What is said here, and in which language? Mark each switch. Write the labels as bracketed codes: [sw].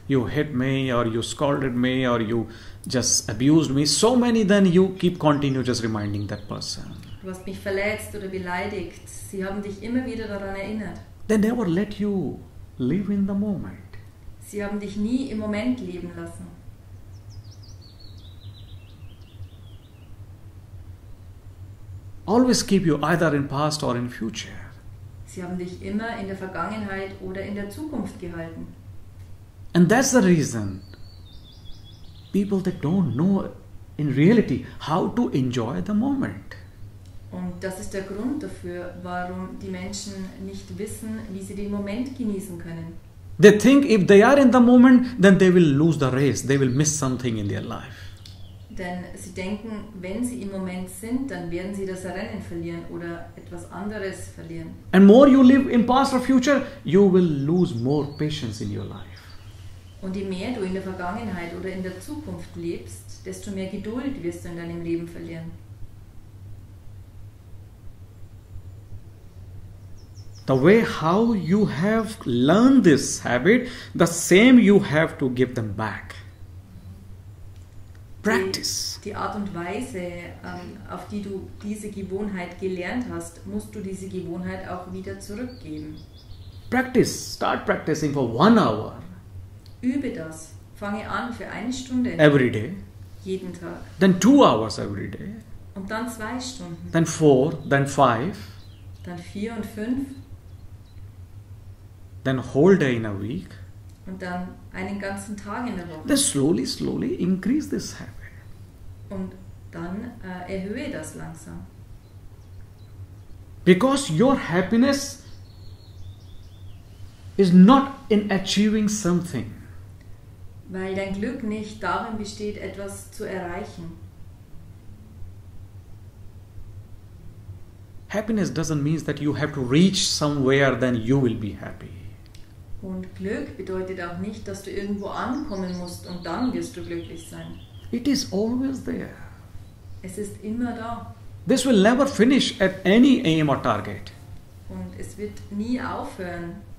[en] You hit me or you scolded me or you just abused me. So many, then you keep continue just reminding that person. [de] Du hast mich verletzt oder beleidigt. Sie haben dich immer wieder daran erinnert. [en] They never let you live in the moment. [de] Sie haben dich nie im Moment leben lassen. [en] Always keep you either in past or in future. [de] Sie haben dich immer in der Vergangenheit oder in der Zukunft gehalten. [en] And that's the reason people that don't know in reality how to enjoy the moment. [de] Und das ist der Grund dafür, warum die Menschen nicht wissen, wie sie den Moment genießen können. [en] They think if they are in the moment, then they will lose the race. They will miss something in their life. [de] Denn sie denken, wenn sie im Moment sind, dann werden sie das Rennen verlieren oder etwas anderes verlieren. [en] And more you live in past or future, you will lose more patience in your life. [de] Und je mehr du in der Vergangenheit oder in der Zukunft lebst, desto mehr Geduld wirst du in deinem Leben verlieren. [en] The way how you have learned this habit, the same you have to give them back. Practice. [de] Die Art und Weise, auf die du diese Gewohnheit gelernt hast, musst du diese Gewohnheit auch wieder zurückgeben. [en] Practice. Start practicing for 1 hour. [de] Übe das. Fange an für 1 Stunde. [en] Every day. [de] Jeden Tag. [en] Then 2 hours every day. [de] Und dann 2 Stunden. [en] Then 4. Then 5. [de] Dann 4 und 5. [en] Then whole day in a week. [de] Und dann einen ganzen Tag in der Woche. [en] Then slowly increase this habit. [de] Und dann erhöhe das langsam. [en] Because your happiness is not in achieving something. [de] Weil dein Glück nicht darin besteht, etwas zu erreichen. [en] Happiness doesn't mean that you have to reach somewhere, then you will be happy. [de] Und Glück bedeutet auch nicht, dass du irgendwo ankommen musst und dann wirst du glücklich sein. [en] It is always there. [de] Es ist immer da. [en] This will never finish at any aim or target. [de] Und es wird nie aufhören.